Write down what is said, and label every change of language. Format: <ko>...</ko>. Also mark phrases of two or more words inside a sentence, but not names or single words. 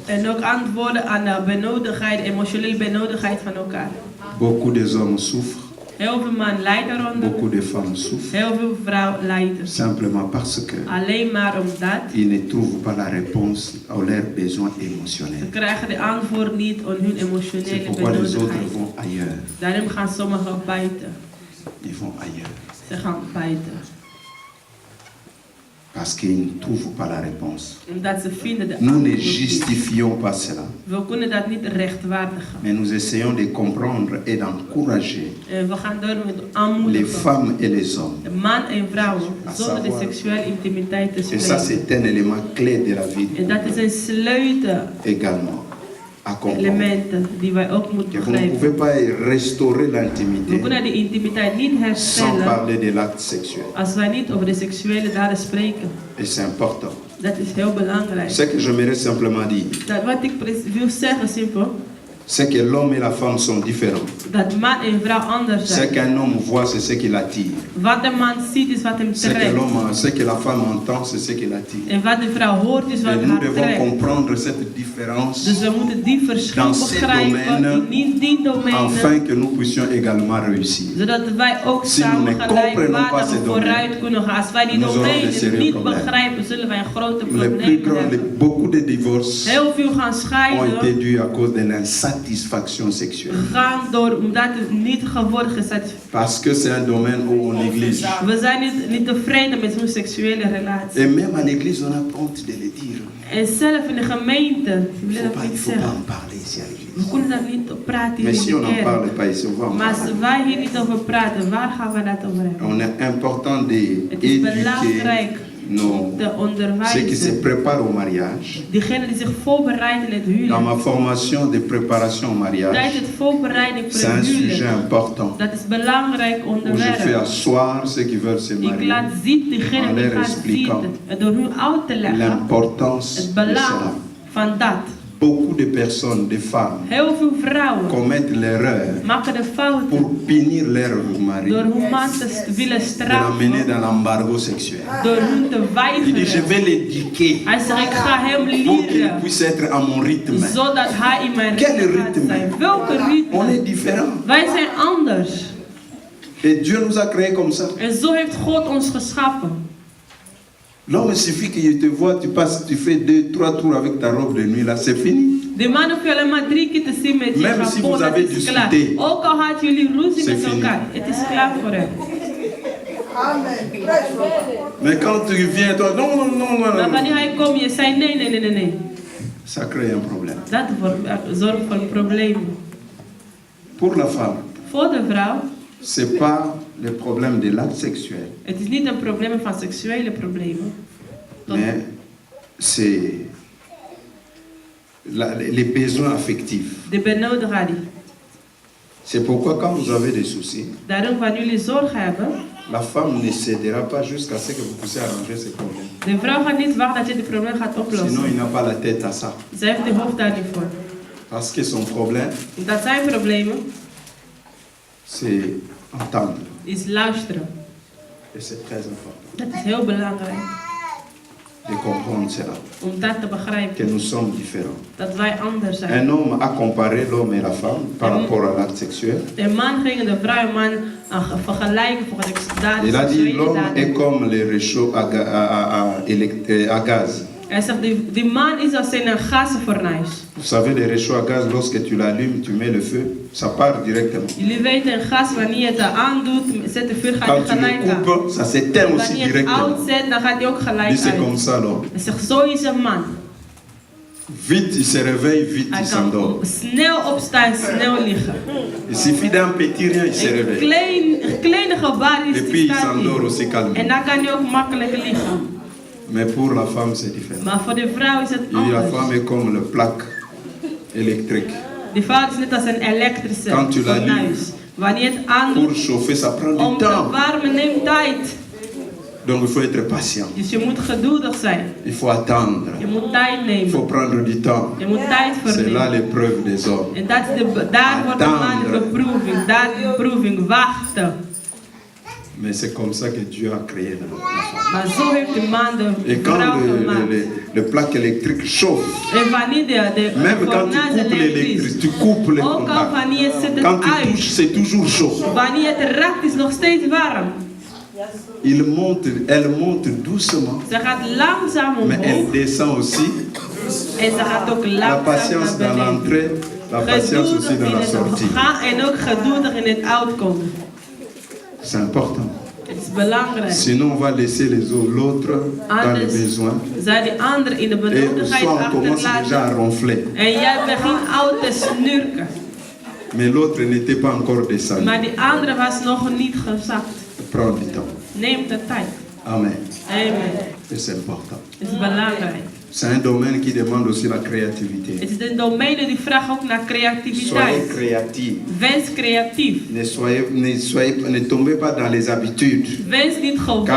<nl>En ook antwoorden aan de benodigdheid, emotionele benodigdheid van elkaar.</nl> <fr>Beaucoup des hommes souffrent</fr> <nl>Heel veel mannen lijden eronder.</nl> <fr>Beaucoup de femmes souffrent</fr> <nl>Heel veel vrouwen lijden.</nl> <fr>simplement parce que</fr> <nl>Alleen maar omdat</nl> <fr>ils ne trouvent pas la réponse à leurs besoins</fr> <nl>ze</nl> <fr>émotionnels.</fr> <nl>krijgen de antwoord niet op hun</nl> <fr>C'est</fr> <nl>emotionele</nl> <fr>pourquoi les autres</fr> <nl>benodigdheid.</nl> <fr>vont ailleurs.</fr> <nl>Daarom gaan sommigen bijten.</nl> <fr>Ils vont ailleurs.</fr> <nl>Ze gaan bijten.</nl> <fr>Parce qu'ils ne trouvent pas la réponse.</fr> <nl>Omdat ze vinden de</nl> <fr>Nous</fr> <nl>antwoord</nl> <fr>ne</fr> <nl>niet.</nl> <fr>justifions pas cela.</fr> <nl>We kunnen dat niet rechtvaardigen.</nl> <fr>Mais nous essayons de comprendre et d'encourager</fr> <nl>We gaan door met</nl> <fr>les</fr> <nl>aanmoedigen.</nl> <fr>femmes et les hommes.</fr> <nl>De man en vrouw zonder de seksuele intimiteit te</nl> <fr>Et ça,</fr> <nl>spreken.</nl> <fr>c'est un élément clé de la vie</fr> <nl>En dat is een sleutel</nl> <fr>également à comprendre.</fr> <nl>elementen die wij ook moeten</nl> <fr>Que vous ne</fr> <nl>begrijpen.</nl> <fr>pouvez pas restaurer</fr> <nl>We</nl> <fr>l'intimité</fr> <nl>kunnen die intimiteit niet</nl> <fr>sans</fr> <nl>herstellen</nl> <fr>parler de l'acte sexuel.</fr> <nl>als wij niet over de seksuele daden spreken.</nl> <fr>Et c'est important.</fr> <nl>Dat is heel belangrijk.</nl> <fr>Ce que j'aimerais simplement dire,</fr> <nl>Dat wat ik wil zeggen, simpel,</nl> <fr>c'est que l'homme et la femme sont différents.</fr> <nl>dat man en vrouw anders</nl> <fr>Ce</fr> <nl>zijn.</nl> <fr>qu'un homme voit, c'est ce qui l'attire.</fr> <nl>Wat de man ziet is wat hem</nl> <fr>Ce que</fr> <nl>trekt.</nl> <fr>ce que la femme entend, c'est ce qui l'attire.</fr> <nl>En wat de vrouw hoort is wat</nl> <fr>Et nous</fr> <nl>haar</nl> <fr>devons</fr> <nl>trekt.</nl> <fr>comprendre cette différence</fr> <nl>Dus we moeten die verschil</nl> <fr>dans ces</fr> <nl>begrijpen</nl> <fr>domaines,</fr> <nl>in die domeinen.</nl> <fr>afin que nous puissions également réussir.</fr> <nl>Zodat wij ook</nl> <fr>Si nous</fr> <nl>samen</nl> <fr>ne comprenons pas ces</fr> <nl>gelijkwaardig vooruit kunnen gaan. Als wij die</nl> <fr>nous aurons des</fr> <nl>domeinen</nl> <fr>sérieux</fr> <nl>niet</nl> <fr>problèmes.</fr> <nl>begrijpen, zullen wij een grote</nl> <fr>Les plus</fr> <nl>probleem</nl> <fr>grands,</fr> <nl>hebben.</nl> <fr>beaucoup de divorces</fr> <nl>Heel veel gaan</nl> <fr>ont été</fr> <nl>scheiden,</nl> <fr>dus à cause de l'insatisfaction sexuelle.</fr> <nl>gaan door omdat het niet geworden is.</nl> <fr>Parce que c'est un domaine où on néglige.</fr> <nl>We zijn niet tevreden met hun seksuele relatie.</nl> <fr>Et même en église, on a honte de le dire.</fr> <nl>En zelf in de gemeente, we</nl> <fr>Il</fr> <nl>willen</nl> <fr>ne</fr> <nl>dat niet</nl> <fr>faut pas</fr> <nl>zeggen.</nl> <fr>en parler ici à l'église.</fr> <nl>We kunnen dat niet op praten hier</nl> <fr>Mais si on</fr> <nl>in de</nl> <fr>n'en</fr> <nl>kerk.</nl> <fr>parle pas ici, on va en</fr> <nl>Maar</nl> <fr>parler.</fr> <nl>als wij hier niet over praten, waar gaan we dat over hebben?</nl> <fr>On est important</fr> <nl>Het is</nl> <fr>d'éduquer</fr> <nl>belangrijk</nl> <fr>nos,</fr> <nl>de</nl> <fr>ceux qui se</fr> <nl>onderwijzen.</nl> <fr>préparent au mariage.</fr> <nl>Diegenen die zich voorbereiden in het</nl> <fr>Dans</fr> <nl>huwelijk.</nl> <fr>ma formation de préparation au</fr> <nl>Tijdens</nl> <fr>mariage,</fr> <nl>het voorbereiding voor</nl> <fr>c'est un</fr> <nl>het</nl> <fr>sujet</fr> <nl>huwelijk.</nl> <fr>important.</fr> <nl>Dat is een belangrijk</nl> <fr>Où je fais</fr> <nl>onderwerp.</nl> <fr>asseoir ceux qui veulent se</fr> <nl>Ik</nl> <fr>marier.</fr> <nl>laat zien diegenen</nl> <fr>En</fr> <nl>die</nl> <fr>leur</fr> <nl>gaan</nl> <fr>expliquant</fr> <nl>zien. En door hun uit te leggen.</nl> <fr>L'importance</fr> <nl>Het</nl> <fr>de</fr> <nl>belang</nl> <fr>cela.</fr> <nl>van dat.</nl> <fr>Beaucoup de personnes, de femmes,</fr> <nl>Heel veel vrouwen</nl> <fr>commettent l'erreur</fr> <nl>maken de fout</nl> <fr>pour punir leur mari,</fr> <nl>door hun man te willen</nl> <fr>de l'amener</fr> <nl>straffen.</nl> <fr>dans l'embargo sexuel.</fr> <nl>Door hun te</nl> <fr>Il dit, je</fr> <nl>weigeren.</nl> <fr>vais l'éduquer</fr> <nl>Hij zegt, ik ga hem</nl> <fr>pour qu'il</fr> <nl>leren.</nl> <fr>puisse être à mon rythme.</fr> <nl>Zodat hij in mijn</nl> <fr>Quel</fr> <nl>ritme gaat</nl> <fr>ritme?</fr> <nl>zijn. Welke</nl> <fr>On est</fr> <nl>ritme?</nl> <fr>différents.</fr> <nl>Wij zijn anders.</nl> <fr>Et Dieu nous a créés comme ça.</fr> <nl>En zo heeft God ons geschaffen.</nl> <fr>L'homme, il suffit qu'il te voit, tu passes, tu fais 2, 3 tours avec ta robe de nuit, là, c'est fini.</fr> <nl>De man hoef je alleen maar 3 keer te zien met je</nl> <fr>Même si</fr> <nl>japon,</nl> <fr>vous</fr> <nl>dat</nl> <fr>avez</fr> <nl>is klaar.</nl> <fr>discuté.</fr> <nl>Ook al had jullie ruzie</nl> <fr>C'est</fr> <nl>met</nl> <fr>fini.</fr> <nl>elkaar, het is klaar voor hem.</nl> <fr>Mais quand tu viens, toi, non, non, non,</fr> <nl>Maar</nl> <fr>non,</fr> <nl>wanneer</nl> <fr>non.</fr> <nl>hij komt, je zei nee, nee, nee, nee, nee.</nl> <fr>Ça crée un problème.</fr> <nl>Dat zorgt voor een probleem.</nl> <fr>Pour la femme,</fr> <nl>Voor de vrouw,</nl> <fr>c'est pas le problème de l'acte sexuel,</fr> <nl>het is niet een probleem van seksuele problemen.</nl> <fr>mais c'est les besoins affectifs.</fr> <nl>De benodiging.</nl> <fr>C'est pourquoi quand vous avez des soucis,</fr> <nl>Daarom, wanneer jullie zorg hebben,</nl> <fr>la femme ne cédera pas jusqu'à ce que vous puissiez arranger ces problèmes.</fr> <nl>de vrouw gaat niet wachten dat je het probleem gaat</nl> <fr>Sinon,</fr> <nl>oplossen.</nl> <fr>il n'a pas la tête à ça.</fr> <nl>Ze heeft de hoofd daar niet voor.</nl> <fr>Parce que son problème,</fr> <nl>Dat zijn problemen,</nl> <fr>c'est entendre.</fr> <nl>is luisteren.</nl> <fr>Et c'est très important</fr> <nl>Dat is heel belangrijk.</nl> <fr>de comprendre cela,</fr> <nl>Om dat te begrijpen.</nl> <fr>que nous sommes différents.</fr> <nl>Dat wij anders zijn.</nl> <fr>Un homme a comparé l'homme et la femme par rapport à l'acte sexuel.</fr> <nl>De man ging de vrouw en man vergelijken voor de daden.</nl> <fr>Il a dit</fr> <nl>seksuele</nl> <fr>l'homme est</fr> <nl>daden.</nl> <fr>comme les réchauds à gaz.</fr> <nl>Hij zegt, die man is als een gasfornuis.</nl> <fr>Vous savez, les réchauds à gaz, lorsque tu l'allumes, tu mets le feu, ça part directement.</fr> <nl>Jullie weten, een gas, wanneer je het aandoet, zet de vuur, gaat</nl> <fr>Quand</fr> <nl>hij</nl> <fr>tu</fr> <nl>gelijk</nl> <fr>le</fr> <nl>aan.</nl> <fr>coupes, ça s'éteint aussi</fr> <nl>Wanneer je het</nl> <fr>directement.</fr> <nl>uitzet, dan gaat hij ook</nl> <fr>Il</fr> <nl>gelijk</nl> <fr>dit, c'est comme</fr> <nl>uit.</nl> <fr>ça l'homme.</fr> <nl>Hij zegt, zo is een man.</nl> <fr>Vite, il se réveille, vite,</fr> <nl>Hij</nl> <fr>il</fr> <nl>kan</nl> <fr>s'endort.</fr> <nl>snel opstaan, snel liggen.</nl> <fr>Il suffit d'un petit rien, il se</fr> <nl>Een</nl> <fr>réveille.</fr> <nl>kleine gebaar is</nl> <fr>Et</fr> <nl>die</nl> <fr>puis, il</fr> <nl>staat</nl> <fr>s'endort</fr> <nl>hier.</nl> <fr>aussi</fr> <nl>En</nl> <fr>calmement.</fr> <nl>dan kan hij ook makkelijk liggen.</nl> <fr>Mais pour la femme, c'est différent.</fr> <nl>Maar voor de vrouw is het</nl> <fr>Et la</fr> <nl>anders.</nl> <fr>femme est comme le plaque électrique.</fr> <nl>De vrouw is net als een elektrische</nl> <fr>Quand tu l'allumes,</fr> <nl>fornuis. Wanneer je het aandoet,</nl> <fr>Pour chauffer, ça prend</fr> <nl>om</nl> <fr>du</fr> <nl>te</nl> <fr>temps.</fr> <nl>warmen neemt tijd.</nl> <fr>Donc, il faut être patient.</fr> <nl>Dus je moet geduldig zijn.</nl> <fr>Il faut attendre.</fr> <nl>Je moet tijd</nl> <fr>Il faut</fr> <nl>nemen.</nl> <fr>prendre du temps.</fr> <nl>Je moet tijd</nl> <fr>C'est là</fr> <nl>vernemen.</nl> <fr>l'épreuve des hommes.</fr> <nl>En dat is daar wordt de man de beproeving. Daar de beproeving. Wachten.</nl> <fr>Mais c'est comme ça que Dieu a créé la femme.</fr> <nl>Maar zo heeft de man de</nl> <fr>Et quand</fr> <nl>vrouw gemaakt.</nl> <fr>le plaque électrique chauffe,</fr> <nl>En wanneer de</nl> <fr>même quand tu</fr> <nl>fornuis</nl> <fr>coupes</fr> <nl>elektrisch,</nl> <fr>l'électrique, tu coupes les</fr> <nl>ook al</nl> <fr>contacts.</fr> <nl>wanneer zet het</nl> <fr>Quand tu</fr> <nl>uit,</nl> <fr>touches, c'est toujours chaud.</fr> <nl>wanneer het raakt is nog steeds warm.</nl> <fr>Elle monte doucement,</fr> <nl>Ze gaat langzaam</nl> <fr>mais elle</fr> <nl>omhoog</nl> <fr>descend aussi.</fr> <nl>en ze gaat ook</nl> <fr>La</fr> <nl>langzaam</nl> <fr>patience</fr> <nl>naar</nl> <fr>dans</fr> <nl>beneden.</nl> <fr>l'entrée, la patience aussi</fr> <nl>Geduldig</nl> <fr>dans</fr> <nl>in</nl> <fr>la</fr> <nl>het</nl> <fr>sortie.</fr> <nl>gaan en ook geduldig in het uitkomen.</nl> <fr>C'est important.</fr> <nl>Het is belangrijk.</nl> <fr>Sinon, on va laisser l'autre dans les besoins.</fr> <nl>Zij die ander in de</nl> <fr>Et</fr> <nl>benodigdheid</nl> <fr>soit on commence déjà à</fr> <nl>achterlaten.</nl> <fr>ronfler.</fr> <nl>En jij begint oud te snurken.</nl> <fr>Mais l'autre n'était pas encore descendu.</fr> <nl>Maar die andere was nog niet gezakt.</nl> <fr>Prends du temps.</fr> <nl>Neem de tijd.</nl> <fr>Amen.</fr> <nl>Amen.</nl> <fr>Et c'est important.</fr> <nl>Het is belangrijk.</nl> <fr>C'est un domaine qui demande aussi la créativité.</fr> <nl>Het is een domein die vraagt ook naar</nl> <fr>Soyez</fr> <nl>creativiteit.</nl> <fr>créatif.</fr> <nl>Wens creatief.</nl> <fr>Ne tombez pas dans les habitudes.</fr> <nl>Wens niet</nl> <fr>Car</fr> <nl>gewoon.</nl>